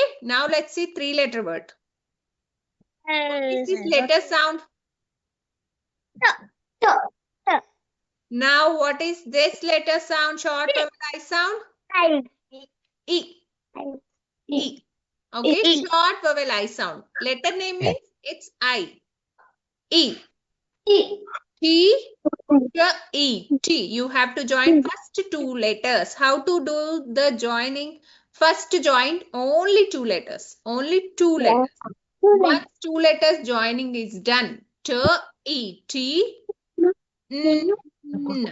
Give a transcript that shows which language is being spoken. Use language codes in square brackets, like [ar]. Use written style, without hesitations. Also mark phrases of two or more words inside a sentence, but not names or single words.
[en] Now, let's see 3-letter word. What is this letter sound? Now, what is this letter sound, short vowel I sound? E. E. Okay, short vowel I sound. Letter name means it's I. E. T. E. T. You have to join first two letters. How to do the joining? First join only two letters. Only two letters. Once two letters joining is done. T. E. T. N. N.